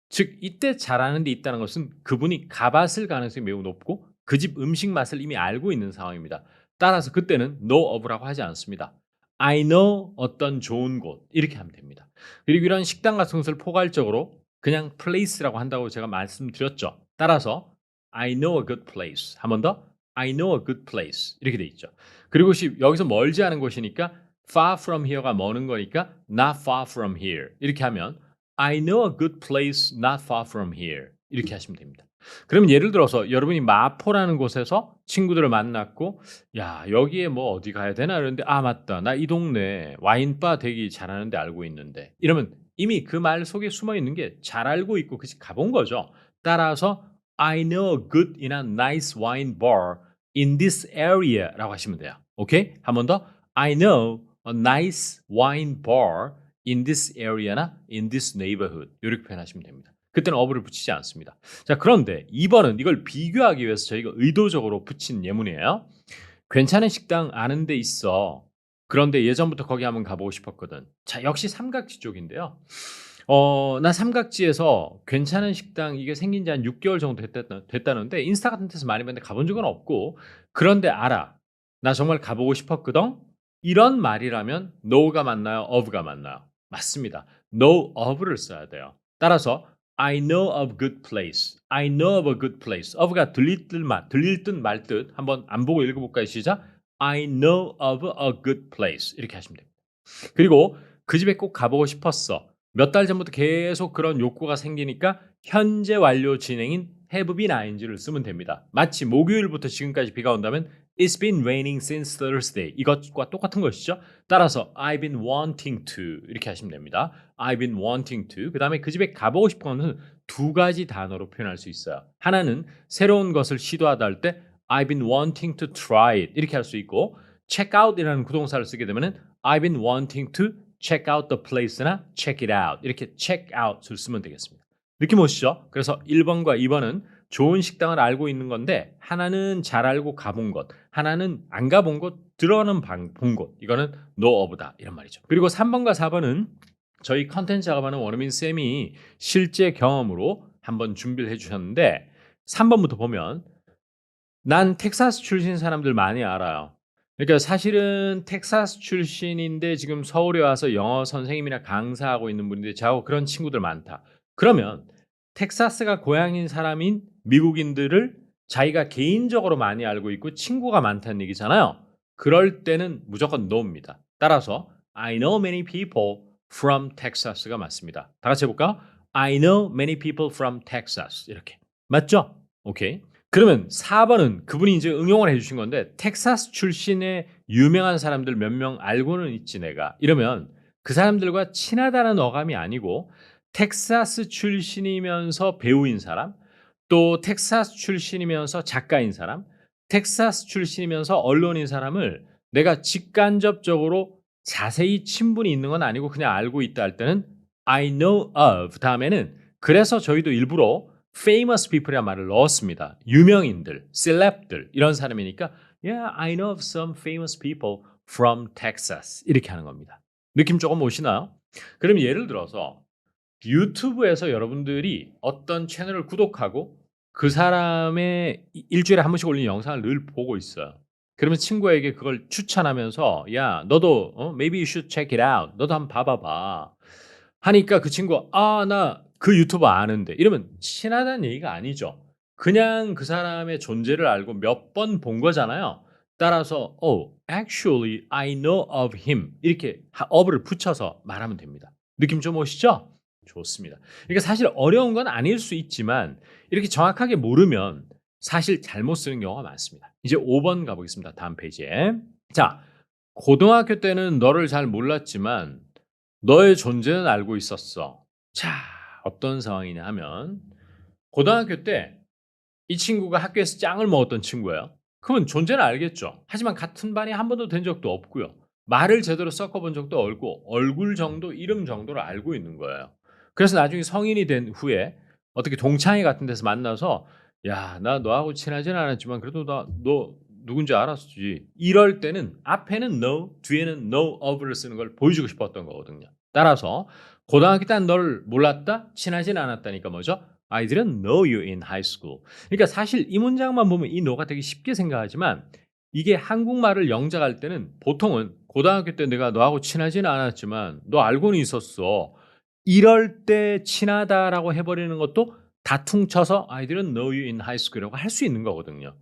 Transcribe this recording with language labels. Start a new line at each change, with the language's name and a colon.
Korean: 즉 이때 잘하는 데 있다는 것은 그분이 가봤을 가능성이 매우 높고 그 집 음식 맛을 이미 알고 있는 상황입니다. 따라서 그때는 know of라고 하지 않습니다.
English: I know
Korean: 어떤 좋은 곳 이렇게 하면 됩니다. 그리고 이런 식당 같은 것을 포괄적으로 그냥 place라고 한다고 제가 말씀드렸죠. 따라서
English: I know a good place.
Korean: 한 번 더
English: I know a good place
Korean: 이렇게 돼 있죠. 그리고 여기서 멀지 않은 곳이니까 far from here가 머는 거니까
English: not far from here
Korean: 이렇게 하면
English: I know a good place not far from here
Korean: 이렇게 하시면 됩니다. 그러면 예를 들어서 여러분이 마포라는 곳에서 친구들을 만났고 야 여기에 뭐 어디 가야 되나 이러는데 맞다. 나 이 동네 와인바 되게 잘하는 데 알고 있는데. 이러면 이미 그 말 속에 숨어 있는 게 잘 알고 있고 그 집 가본 거죠. 따라서
English: I know a good in a nice wine bar in this area라고
Korean: 하시면 돼요. 오케이? 한 번 더.
English: I know a nice wine bar in this area나 in this neighborhood.
Korean: 이렇게 표현하시면 됩니다. 그때는 어부를 붙이지 않습니다. 자, 그런데 2번은 이걸 비교하기 위해서 저희가 의도적으로 붙인 예문이에요. 괜찮은 식당 아는 데 있어. 그런데 예전부터 거기 한번 가보고 싶었거든. 자, 역시 삼각지 쪽인데요. 나 삼각지에서 괜찮은 식당 이게 생긴 지 한 6개월 정도 됐다는데 인스타 같은 데서 많이 봤는데 가본 적은 없고 그런데 알아. 나 정말 가보고 싶었거든. 이런 말이라면 know가 맞나요? of가 맞나요? 맞습니다. know of를 써야 돼요.
English: 따라서 I know of good place. I know of a good place. of가
Korean: 들릴 듯 말 듯. 한번 안 보고 읽어볼까요? 시작.
English: I know of a good place.
Korean: 이렇게 하시면 됩니다. 그리고 그 집에 꼭 가보고 싶었어. 몇 달 전부터 계속 그런 욕구가 생기니까 현재 완료 진행인 have been ing를 쓰면 됩니다. 마치 목요일부터 지금까지 비가 온다면
English: It's been raining since Thursday.
Korean: 이것과 똑같은 것이죠. 따라서
English: I've been wanting to
Korean: 이렇게 하시면 됩니다.
English: I've been wanting to.
Korean: 그다음에 그 집에 가보고 싶은 것은 두 가지 단어로 표현할 수 있어요. 하나는 새로운 것을 시도하다 할 때
English: I've been wanting to try it
Korean: 이렇게 할 수 있고 check out이라는 구동사를 쓰게 되면은
English: I've been wanting to check out the place
Korean: 나 check it out 이렇게 check out을 쓰면 되겠습니다. 느낌 오시죠? 그래서 1번과 2번은 좋은 식당을 알고 있는 건데 하나는 잘 알고 가본 곳, 하나는 안 가본 곳, 들어는 본 곳. 이거는 know of다 이런 말이죠. 그리고 3번과 4번은 저희 컨텐츠 작업하는 원어민 쌤이 실제 경험으로 한번 준비를 해주셨는데 3번부터 보면 난 텍사스 출신 사람들 많이 알아요. 그러니까 사실은 텍사스 출신인데 지금 서울에 와서 영어 선생님이나 강사하고 있는 분인데 저하고 그런 친구들 많다. 그러면 텍사스가 고향인 사람인 미국인들을 자기가 개인적으로 많이 알고 있고 친구가 많다는 얘기잖아요. 그럴 때는 무조건 no입니다.
English: 따라서 I know many people from Texas가
Korean: 맞습니다. 다 같이 해볼까?
English: I know many people from Texas.
Korean: 이렇게. 맞죠? 오케이. 그러면 4번은 그분이 이제 응용을 해 주신 건데 텍사스 출신의 유명한 사람들 몇 명 알고는 있지 내가. 이러면 그 사람들과 친하다는 어감이 아니고 텍사스 출신이면서 배우인 사람, 또 텍사스 출신이면서 작가인 사람, 텍사스 출신이면서 언론인 사람을 내가 직간접적으로 자세히 친분이 있는 건 아니고 그냥 알고 있다 할 때는 I know of 다음에는 그래서 저희도 일부러 famous people이라는 말을 넣었습니다. 유명인들, 셀럽들 이런 사람이니까
English: Yeah, I know of some famous people from Texas
Korean: 이렇게 하는 겁니다. 느낌 조금 오시나요? 그럼 예를 들어서 유튜브에서 여러분들이 어떤 채널을 구독하고 그 사람의 일주일에 한 번씩 올리는 영상을 늘 보고 있어요. 그러면 친구에게 그걸 추천하면서 야 너도
English: maybe you should check it out.
Korean: 너도 한번 봐봐봐. 하니까 그 친구가 아 나 그 유튜버 아는데 이러면 친하다는 얘기가 아니죠. 그냥 그 사람의 존재를 알고 몇 번 본 거잖아요. 따라서
English: oh actually I know of him
Korean: 이렇게 of를 붙여서 말하면 됩니다. 느낌 좀 오시죠? 좋습니다. 그러니까 사실 어려운 건 아닐 수 있지만 이렇게 정확하게 모르면 사실 잘못 쓰는 경우가 많습니다. 이제 5번 가보겠습니다. 다음 페이지에. 자, 고등학교 때는 너를 잘 몰랐지만 너의 존재는 알고 있었어. 자, 어떤 상황이냐 하면 고등학교 때 이 친구가 학교에서 짱을 먹었던 친구예요. 그러면 존재는 알겠죠. 하지만 같은 반이 한 번도 된 적도 없고요. 말을 제대로 섞어본 적도 없고 얼굴 정도, 이름 정도를 알고 있는 거예요. 그래서 나중에 성인이 된 후에 어떻게 동창회 같은 데서 만나서 야, 나 너하고 친하진 않았지만 그래도 너 누군지 알았지. 이럴 때는 앞에는 no, 뒤에는 no of를 쓰는 걸 보여주고 싶었던 거거든요. 따라서 고등학교 때 널 몰랐다? 친하진 않았다니까 뭐죠?
English: I didn't know you in high school.
Korean: 그러니까 사실 이 문장만 보면 이 no가 되게 쉽게 생각하지만 이게 한국말을 영작할 때는 보통은 고등학교 때 내가 너하고 친하지는 않았지만 너 알고는 있었어. 이럴 때 친하다라고 해버리는 것도 다 퉁쳐서
English: I didn't know you in high school
Korean: 이라고 할 수 있는 거거든요.